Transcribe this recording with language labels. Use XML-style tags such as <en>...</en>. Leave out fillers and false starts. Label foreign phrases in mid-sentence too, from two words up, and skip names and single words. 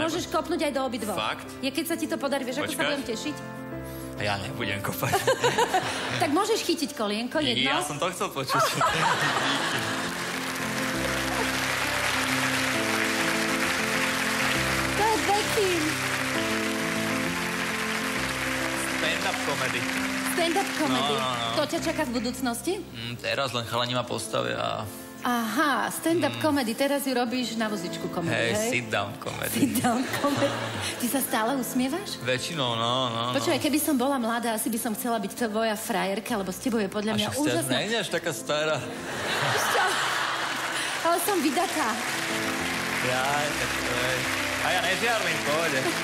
<sk>môžeš kopnúť aj do obidvoch. Fakt? Je, keď sa ti to podarí, vieš, ako sa budem tešiť? Ja nebudem kopať. Tak môžeš chytiť kolienko, jedno? Ja som to chcel počuť. To je Bekim.</sk> <en>Stand-up comedy. Stand-up comedy.</en> <sk>No. To ťa čaká v budúcnosti? Teraz len chalani ma postavia.</sk> <en>Aha, stand-up comedy.</en> <sk>Teraz ju robíš na vozičku komedy, hej?</sk> <en>Sit-down comedy. Sit-down comedy.</en> <sk>Ty sa stále usmievaš? Väčšinou, no. Počúvaj, keby som bola mladá, asi by som chcela byť tvoja frajerka, lebo s tebou je podľa mňa úžasná. A však si taká stará. Ale som vydatá. Tak to je. A ja nežiarlim, pohode.</sk>